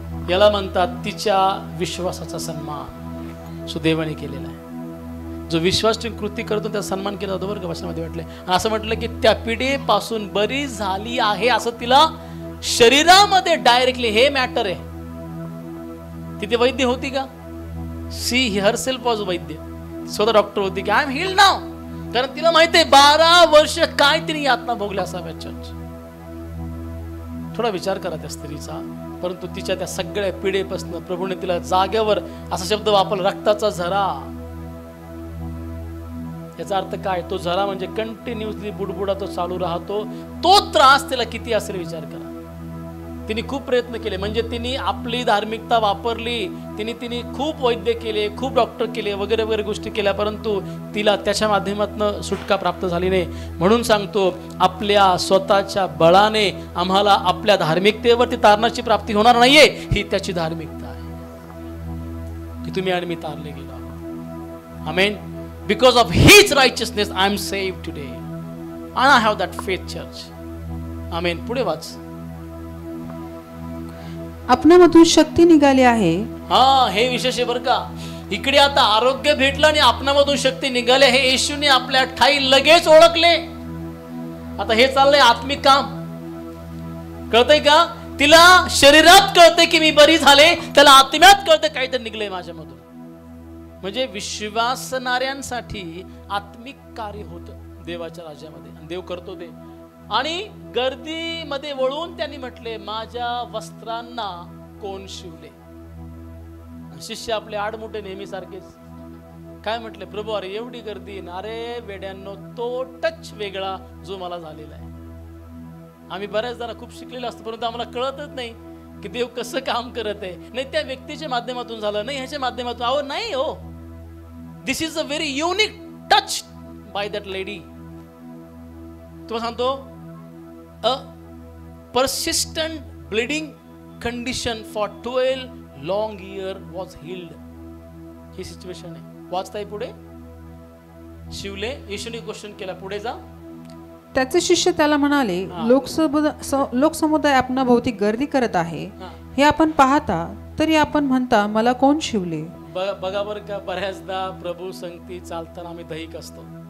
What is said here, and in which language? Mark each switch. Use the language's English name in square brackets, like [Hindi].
[Marathi] याला म्हणतात तिच्या विश्वासाचा सन्मान सुदैवाने केलेला आहे. जो विश्वास ठेवून कृती करतो त्याचा सन्मान केला जातो बरं का, वचनामध्ये म्हटलंय. असं म्हटलं की त्या पिढीपासून बरी झाली आहे असं तिला शरीरामध्ये डायरेक्टली, हे मॅटर आहे. तिथे वैद्य होती का? [English] she herself was vaidya, [Marathi] स्वतः डॉक्टर होती की [English] I am healed now. [Marathi] कारण तिला माहिती आहे 12 वर्ष काय तिने यातना भोगल्या असाव्या. चर्च, थोडा विचार करा त्या स्त्रीचा. परंतु तिच्या त्या सगळ्या पिढेपासून प्रभूने तिला जागेवर असा शब्द वापरला, रक्ताचा झरा. याचा अर्थ काय? तो झरा म्हणजे कंटिन्युअसली बुडबुडा तो चालू राहतो. तो त्रास त्याला किती असेल विचार करा. तिने खूप प्रयत्न केले, म्हणजे तिने आपली धार्मिकता वापरली, तिने खूप वैद्य केले, खूप डॉक्टर केले, वगैरे वगैरे गोष्टी केल्या, परंतु तिला त्याच्या माध्यमातून सुटका प्राप्त झाली नाही. म्हणून सांगतो, आपल्या स्वतःच्या बळाने आम्हाला आपल्या धार्मिकतेवरती तारणाची प्राप्ती होणार नाहीये. ही त्याची धार्मिकता आहे की तुम्ही आणि मी तारले गेलो. आमेन. [English] Because of His righteousness I am saved today and I have that faith, church. [Marathi] Amen. पुढे वाच. आपणामधून शक्ती निघाली आहे. हा, हे विशेष आहे बरं का. इकडे आता आरोग्य भेटलं आणि आपणामधून शक्ती निघाली. हे येशूने आपल्या ठाई लगेच ओळखले. आता हे चाललंय आत्मिक काम. कळतंय का? तिला शरीरात कळतंय की मी बरी झाले, त्याला आत्म्यात कळतंय काहीतरी निघलंय माझ्यामधून. म्हणजे विश्वासणाऱ्यांसाठी आत्मिक कार्य होतं देवाच्या राज्यामध्ये, आणि देव करतो ते. आणि गर्दीमध्ये वळून त्यांनी म्हटले, माझ्या वस्त्रांना कोण शिवले? शिष्य आपले आडमुठे नेहमी सारखेच काय म्हटले, प्रभू अरे एवढी गर्दी. अरे वेड्यांनो, तो टच वेगळा जो मला झालेला आहे. आम्ही बऱ्याच जण खूप शिकलेलो असतो, परंतु आम्हाला कळतच नाही की देव कसं काम करत आहे. नाही त्या व्यक्तीच्या माध्यमातून झालं, नाही ह्याच्या माध्यमातून. अहो नाही हो, [English] This is a very unique touch by that lady. [Marathi] तुम्हाला सांगतो, [English] A persistent bleeding condition for 12 long years was healed. [Marathi] He situation आहे. वाचताय पुढे. शिवले. येशूने क्वेश्चन केला, पुढे जा. त्याचे शिष्य त्याला म्हणाले, लोकसमुदाय आपणा भोवती गर्दी करत आहे, हे आपण पाहता तरी आपण म्हणता मला कोण शिवले? बघा बरं का, बऱ्याचदा प्रभू संगती चालताना आम्ही दहीक असतो.